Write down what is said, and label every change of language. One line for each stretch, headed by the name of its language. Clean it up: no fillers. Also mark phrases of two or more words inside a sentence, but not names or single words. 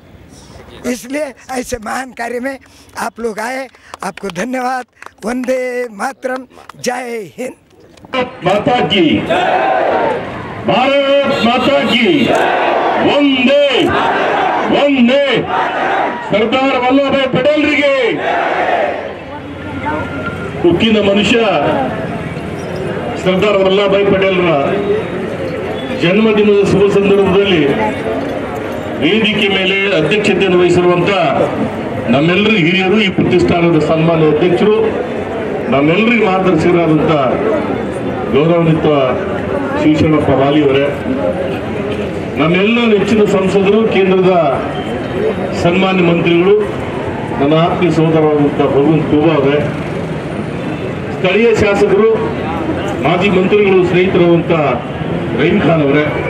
Hindi: इसलिए ऐसे महान कार्य में आप लोग आए, आपको धन्यवाद। वंदे मातरम, जय हिंद। माता की, भारत माता की, वंदे वंदे।
Kannada: सरदार वल्लभभाई पटेलರಿಗೆ ಉಕ್ಕಿನ ಮನುಷ್ಯ ಸರ್ದಾರ್ ವಲ್ಲಭಭಾಯಿ ಪಟೇಲರ ಜನ್ಮದಿನದ ಶುಭ ಸಂದರ್ಭದಲ್ಲಿ ವೇದಿಕೆ ಮೇಲೆ ಅಧ್ಯಕ್ಷತೆಯನ್ನು ವಹಿಸಿರುವಂತ ನಮ್ಮೆಲ್ಲರ ಹಿರಿಯರು, ಈ ಪ್ರತಿಷ್ಠಾನದ ಸನ್ಮಾನ್ಯ ಅಧ್ಯಕ್ಷರು, ನಮ್ಮೆಲ್ಲರಿಗೆ ಮಾರ್ಗದರ್ಶಕರಾದಂಥ ಗೌರವಾನ್ವಿತ ಶಿವಶರಣಪ್ಪ ವಾಲಿಯವರೇ, ನಮ್ಮೆಲ್ಲ ನೆಚ್ಚಿನ ಸಂಸದರು, ಕೇಂದ್ರದ ಸನ್ಮಾನ್ಯ ಮಂತ್ರಿಗಳು, ನನ್ನ ಆತ್ಮೀಯ ಸಹೋದರರಾದಂಥ ಭಗವಂತ ಖೂಬಾ ಅವರೇ, ಸ್ಥಳೀಯ ಶಾಸಕರು, ಮಾಜಿ ಮಂತ್ರಿಗಳು, ಸ್ನೇಹಿತರಾದಂಥ ರಹೀಂ ಖಾನ್ ಅವರೇ,